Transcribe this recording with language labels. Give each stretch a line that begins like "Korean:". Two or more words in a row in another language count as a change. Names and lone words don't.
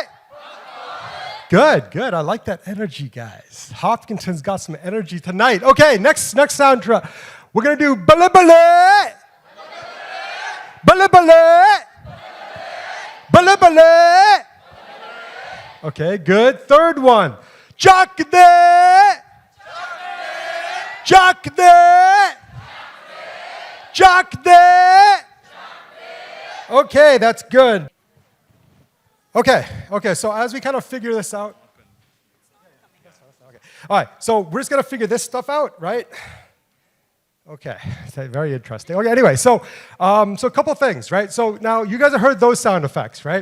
English: Good, I like that energy, guys. Hopkinton's got some energy tonight. Okay, next sound track, we're gonna do bale bale! Bale bale! Bale bale! Okay, good. Third one. Jak de! Jak de! Jak de! Okay, that's good. Okay, so as we kind of figure this out. Okay. All right, so we're just going to figure this stuff out, right? Okay, very interesting. Okay, anyway, so a couple things, right? So now you guys have heard those sound effects, right?